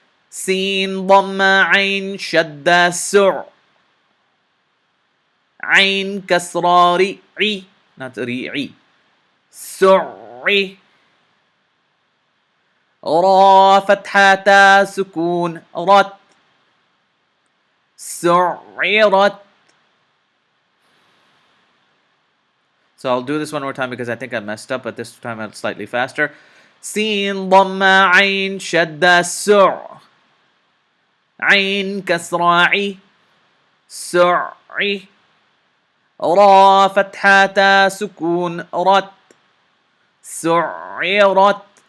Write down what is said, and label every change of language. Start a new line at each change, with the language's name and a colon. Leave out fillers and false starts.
Arabic: سين ضمة عين شدة سع, عين كسرة ري,
English: not
Arabic: ري, سعي, را فتحة تا سكون رت, سعرت.
English: So I'll do this one more time because I think I messed up, but this time I'm slightly faster.
Arabic: سين ضمة عين شدة سع, عين كسرة عي, سعي, را فتحة تا سكون رت, سعرت.